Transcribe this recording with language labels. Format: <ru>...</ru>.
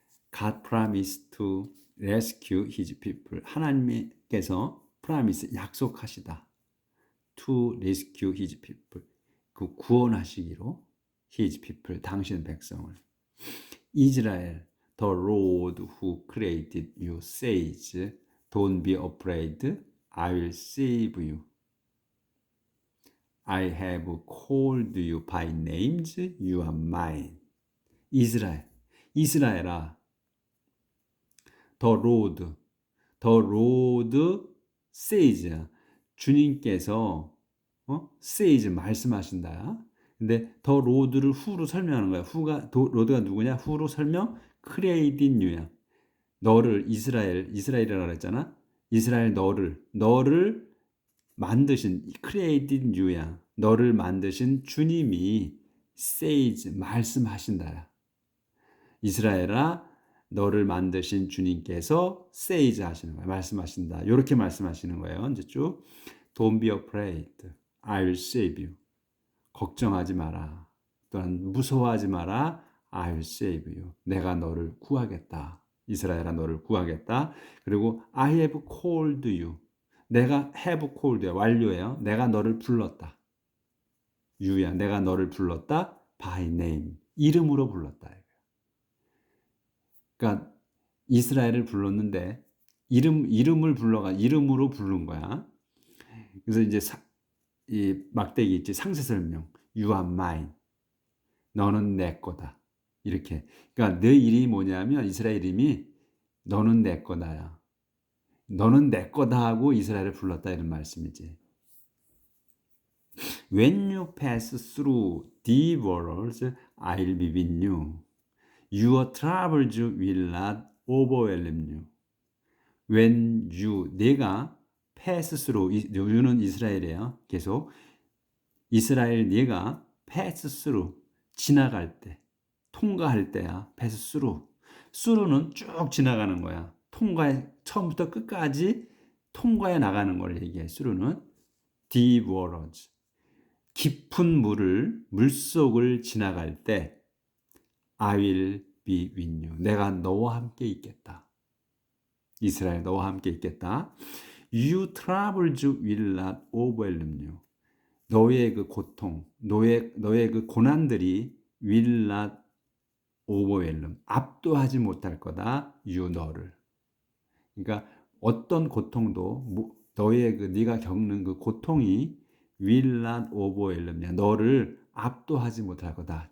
<en>God promised to rescue his people.</en> <ko>하나님께서 promise 약속하시다.</ko> <en>To rescue his people.</en> <ko>그 구원하시기로</ko> <en>his people</en> <ko>당신 백성을.</ko> <en>이스라엘 the Lord who created you says don't be afraid I will save you. I have called you by names you are mine.</en> <ko>이스라엘아</ko> <en>the Lord says</en> <ko>주님께서 says 말씀하신다. 근데 더 로드를 후로 설명하는 거야. 로드가 누구냐? 후로 설명 created you야. 너를 이스라엘이라고 그랬잖아. 이스라엘 너를 만드신 created you야. 너를 만드신 주님이 says 말씀하신다야. 이스라엘아 너를 만드신 주님께서 says 하시는 거야. 말씀하신다. 이렇게 말씀하시는 거예요.</ko> <en>이제 쭉 Don't be afraid. I will save you.</en> <ko>걱정하지 마라. 또한 무서워하지 마라.</ko> <en>I will save you.</en> <ko>내가 너를 구하겠다. 이스라엘아 너를 구하겠다.</ko> <en>그리고 I have called you. 내가 have called you.</en> <ko>완료예요. 내가 너를 불렀다. you야. 내가 너를 불렀다.</ko> <en>by name.</en> <ko>이름으로 불렀다. 그러니까 이스라엘을 불렀는데 이름으로 부른 거야. 그래서 이제 이 막대기 있지 상세 설명.</ko> <en>You are mine.</en> <ko>너는 내 거다. 이렇게. 그러니까 내 이름이 뭐냐면 이스라엘 이름이 너는 내 거다야. 너는 내 거다 하고 이스라엘을 불렀다 이런 말씀이지.</ko> <en>When you pass through the waters, I'll be with you. Your troubles will not overwhelm you. When</en> <ko>내가</ko> <en>pass through, you는 이스라엘이에요.</en> <ko>계속 이스라엘 네가 pass through, 지나갈 때, 통과할 때야.</ko> <en>pass through.</en> <ko>through는 쭉 지나가는 거야. 처음부터 끝까지 통과해 나가는 걸 얘기해.</ko> <en>through는 deep waters.</en> <ko>깊은 물속을 지나갈 때</ko> <en>I will be with you.</en> <ko>내가 너와 함께 있겠다. 이스라엘 너와 함께 있겠다.</ko> <en>You troubles will not overwhelm you.</en> <ko>너의 그 고통, 너의 그 고난들이</ko> <en>will not overwhelm.</en> <ko>압도하지 못할 거다. You 너를. 그러니까 어떤 고통도 너의 네가 겪는 그 고통이</ko> <en>will not overwhelm</en> <ko>너를 압도하지 못할 거다.</ko>